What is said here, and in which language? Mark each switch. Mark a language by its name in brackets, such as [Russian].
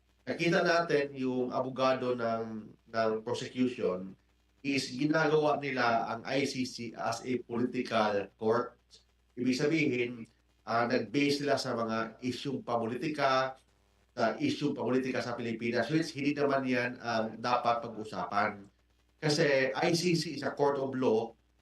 [Filipino] Nakita natin yung abogado ng prosecution is ginagawa nila ang ICC [English] as a political court. [Filipino] Ibig sabihin, nag-base sila sa mga isyung papolitika, sa Pilipinas, which hindi naman yan dapat pag-usapan. [English] Kasi ICC is a court of law.